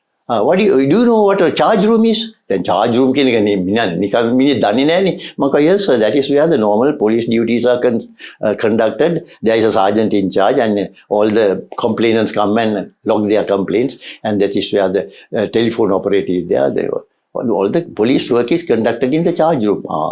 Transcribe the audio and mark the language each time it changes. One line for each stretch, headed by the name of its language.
English: Do you know what a charge room is?
Sinhala: Then charge room කියන එක නිකන් මිනිහ දන්නේ නැහනේ. මම කිව්වා
English: yes sir, that is where the normal police duties are conducted. There is a sergeant in charge and all the complainants come and log their complaints, and that is where the telephone operator is there. All the police work is conducted in the charge room.